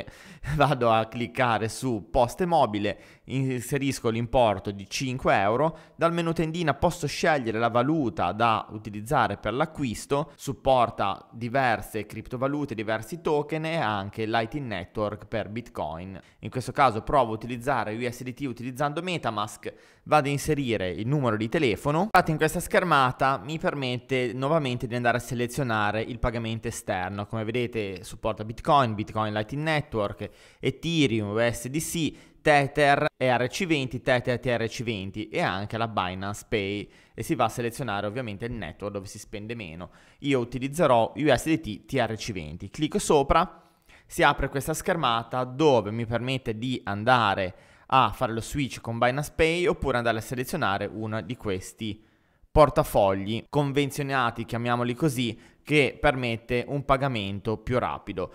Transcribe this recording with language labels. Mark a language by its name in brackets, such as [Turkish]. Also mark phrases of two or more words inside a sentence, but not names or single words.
[Italian] Vado a cliccare su poste mobile, inserisco l'importo di 5 euro, dal menu tendina posso scegliere la valuta da utilizzare per l'acquisto, supporta diverse criptovalute, diversi token e anche Lightning Network per Bitcoin. In questo caso provo a utilizzare USDT utilizzando MetaMask, vado a inserire il numero di telefono. Infatti in questa schermata mi permette nuovamente di andare a selezionare il pagamento esterno. Come vedete supporta Bitcoin, Bitcoin Lightning Network, Ethereum, USDC, Tether, ERC20, Tether TRC20 e anche la Binance Pay, e si va a selezionare ovviamente il network dove si spende meno. Io utilizzerò USDT TRC20, clicco sopra, si apre questa schermata dove mi permette di andare a fare lo switch con Binance Pay oppure andare a selezionare uno di questi portafogli convenzionati, chiamiamoli così, che permette un pagamento più rapido.